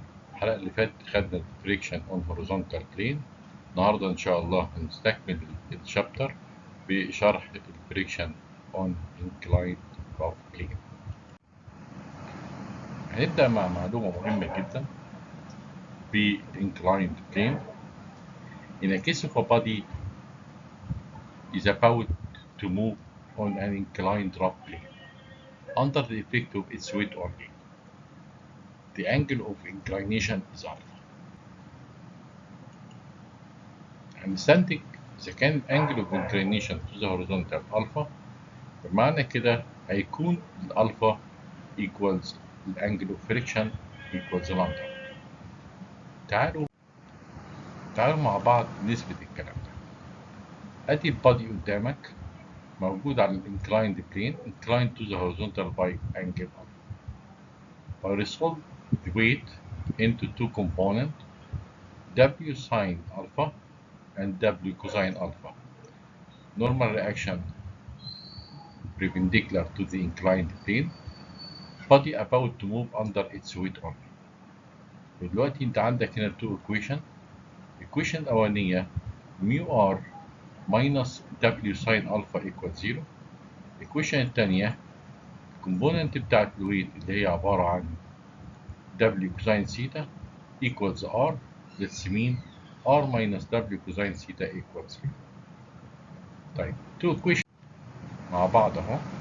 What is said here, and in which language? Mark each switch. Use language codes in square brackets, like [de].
[ar] الحلقة اللي فاتت خدنا الفريكشن اون هوريزونتال بلين. النهارده إن شاء الله هنستكمل الشابتر بشرح الفريكشن اون انكلايند بلين. هنبدأ مع معلومة مهمة جدا في inclined plane. [en] In a case of a body is about to move on an inclined rough plane under the effect of its weight only, the angle of inclination is alpha. [ar] هنستنتج إذا كان [en] angle of inclination to the horizontal alpha، [ar] بمعنى كده هيكون الألفا [en] equals الانجل of friction equals lambda. [ar] تعالوا مع بعض نثبت الكلام ده. ادي البادي قدامك موجود على الانكلايند بلين [en] inclined to the horizontal by angle alpha. I resolve the weight into two components, W sine alpha and W cosine alpha. Normal reaction perpendicular to the inclined plane. Body about to move under its weight only. [ar] دلوقتي انت عندك هنا [en] two equation. equation [ar] الأولانية [en] mu r minus W sine alpha equals 0. [ar] equation الثانية الكومبوننت بتاعت الويت اللي هي عبارة عن [en] W cosine theta equals R. Let's mean R minus W cosine theta equals 0. [ar] طيب [en] two equation [ar] مع بعض اهو.